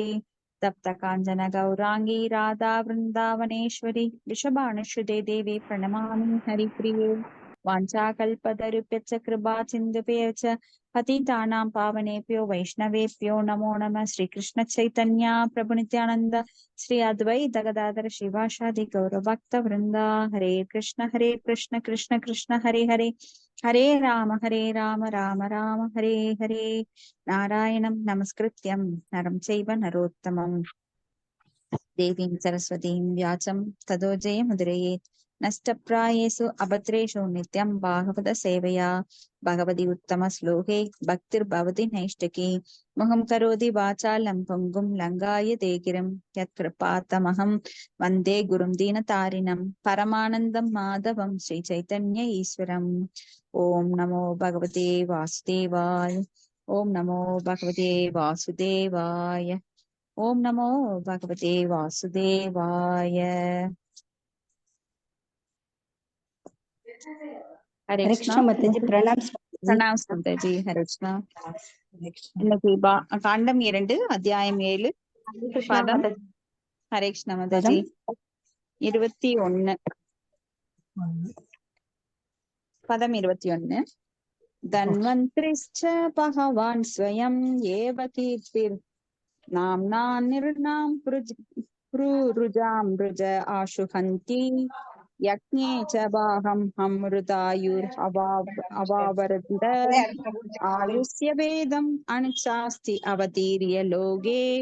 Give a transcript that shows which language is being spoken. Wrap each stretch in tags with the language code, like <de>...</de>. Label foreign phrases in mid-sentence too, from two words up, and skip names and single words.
<sa>तप्त कांचन गौरांगी राधा वृंदावनेश्वरी वृषभानुसुते देवी प्रणमामि हरिप्रिये। वाञ्छाकल्पतरुभ्यश्च कृपा सिन्धुभ्यश्च पतितानां पावनेभ्यो वैष्णवेभ्यो नमो नमः। श्रीकृष्ण चैतन्य प्रभु नित्यानंद श्री अद्वैत गदाधर शिवासादि गौरभक्त वृंदा। हरे कृष्ण कृष्ण कृष्ण हरे हरे हरे राम राम राम हरे हरे। नारायणं नमस्कृत्यं नरं चैव नरोत्तमं देवीं सरस्वतीं व्यासं ततो जयमुदीरयेत्। नष्टप्रायेषु अभद्रेषु नित्यं भागवत सेवया भगवति उत्तमश्लोके भक्तिर्भवति नैष्टिकी। मुहं करोति वाचालं पुङ्गुं लङ्घायते गिरिं यत्कृपातमहं वन्दे गुरुं दीनतारिणं परमानन्दं माधवं श्रीचैतन्य ईश्वरम्। ॐ नमो भगवते वासुदेवाय। ॐ नमो भगवते वासुदेवाय। ॐ नमो भगवते वासुदेवाय। हरे हरे कृष्णा।</sa> <hi>कृष्ण माताजी, प्रणाम प्रणाम जी। हरे कृष्णा।</hi> <ta>இன்னைக்கு காண்டம் 2 அத்தியாயம் 7 பதம். ஹரே கிருஷ்ண மாதாஜி. 21 பதம் 21.</ta> <sa>धन्वन्तरिश्च भगवान् स्वयम् एव कीर्तिर् नाम्ना नृणाम् रुजाम् रुज आशुहन्ति यज्ञे च भागम् अमृतायुर् अवावरन्त आयुष्य वेदम् अनुशास्ति अवतीर्य लोके.</sa>